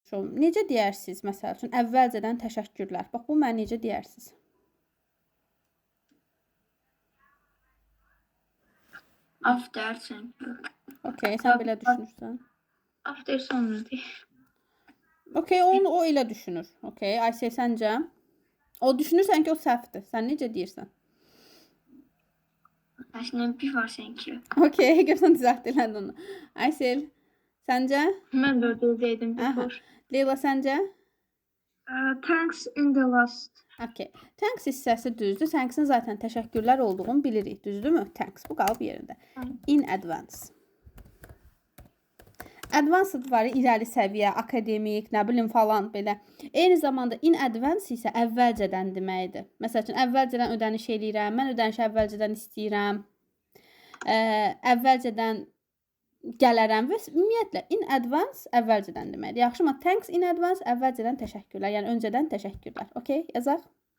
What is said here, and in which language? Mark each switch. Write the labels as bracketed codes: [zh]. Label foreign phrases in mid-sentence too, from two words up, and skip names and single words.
[az] Necə deyərsiniz məsəl üçün əvvəlcədən təşəkkürlər. Bax bu mən necə deyərsiniz? [en] After, thank you. [az] Okay, sən belə düşünürsən. After sonra deyil. Okay, o elə düşünür. Okay, Aysel səncə? O düşünürsən ki, o səhvdir. Sən necə deyirsən? Əslində [en] before, thank you. [az] Okay, görsən düzəltdilər onu. Aysel, səncə? Mən də orada deydim before. Leyla, səncə? [en] Thanks in the last. [az] Okay. Thanks hissəsi düzdür. Thanksin zaten təşəkkürlər olduğunu bilirik. Düzdürmü? Thanks. Bu qalıb yerində. [en] In advance. [az] Advanced var, irəli səviyyə, akademik, nə bilim falan belə. Eyni zamanda [en] in advance [az] isə əvvəlcədən deməkdir. Məsəl üçün, əvvəlcədən ödəniş eləyirəm, mən ödənişi əvvəlcədən istəyirəm, əvvəlcədən gələrəm və ümumiyyətlə [en] in advance [az] əvvəlcədən deməkdir. Yaxşı mı? [en] Thanks in advance [az] əvvəlcədən təşəkkürlər, yəni öncədən təşəkkürlər. Okay, yazaq.